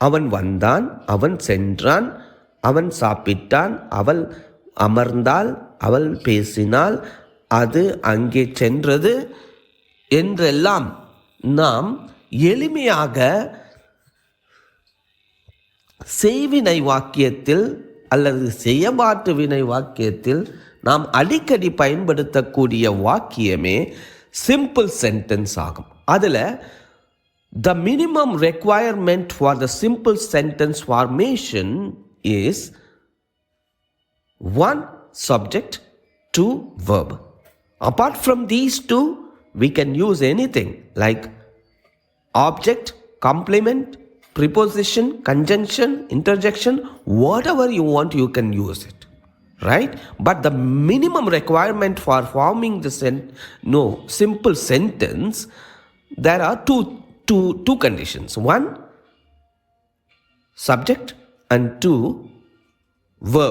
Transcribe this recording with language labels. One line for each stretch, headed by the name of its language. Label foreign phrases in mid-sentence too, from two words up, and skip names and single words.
Tamil: அவன் வந்தான், அவன் சென்றான், அவன் சாப்பிட்டான், அவள் அமர்ந்தாள், அவள் பேசினாள், அது அங்கே சென்றது என்றெல்லாம் நாம் எளிமையாக செய்வினை வாக்கியத்தில் அல்லது செயல்பாட்டு வினை வாக்கியத்தில் நாம் அடிக்கடி பயன்படுத்தக்கூடிய வாக்கியமே
English: simple sentence
Tamil: ஆகும்.
English: அதில் the minimum requirement for the simple sentence formation is 1 subject, 2 verb. Apart from these two, we can use anything like object, complement, preposition, conjunction, interjection, whatever you want, you can use it, right? But the minimum requirement for forming the simple sentence, there are two conditions. 1 subject and 2 verb.